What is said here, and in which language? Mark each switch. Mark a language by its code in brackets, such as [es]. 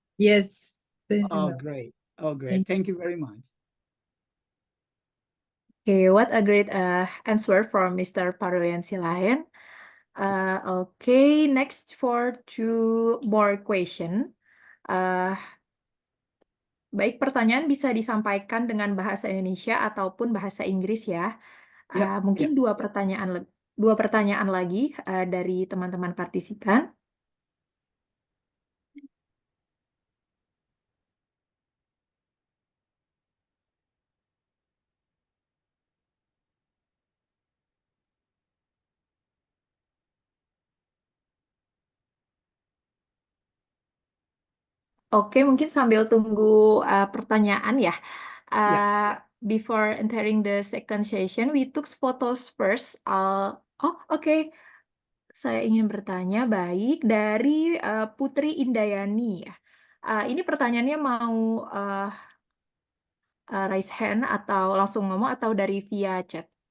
[en] Yes. Oh, great. Oh, great. Thank you very much. Okay, what a great answer from Mr. Parulian Silaen. Okay, next for 2 more question. [id] Baik, pertanyaan bisa disampaikan dengan bahasa Indonesia ataupun bahasa Inggris ya. Mungkin 2 pertanyaan lagi dari teman-teman partisipan. Oke, mungkin sambil tunggu pertanyaan ya. [en] Before entering the second session, we took photos first. [id] Oke. Saya ingin bertanya, baik, dari Putri Indayani ya. Ini pertanyaannya mau raise hand atau langsung ngomong atau dari via chat?